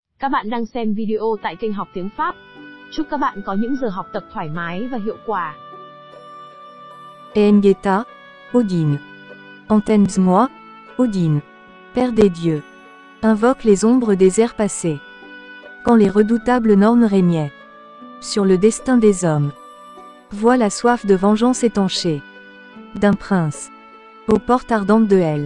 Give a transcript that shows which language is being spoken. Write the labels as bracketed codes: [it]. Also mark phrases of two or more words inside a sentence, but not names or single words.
[vi] Các bạn đang xem video tại kênh Học Tiếng Pháp. Chúc các bạn có những giờ học tập thoải mái và hiệu quả. Ehengeta, Odin. [fr] Entends-moi, Odin, Père des dieux. Invoque les ombres des ères passées. Quand les redoutables nornes régnaient sur le destin des hommes. Vois la soif de vengeance étanchée d'un prince aux portes ardentes de Hel.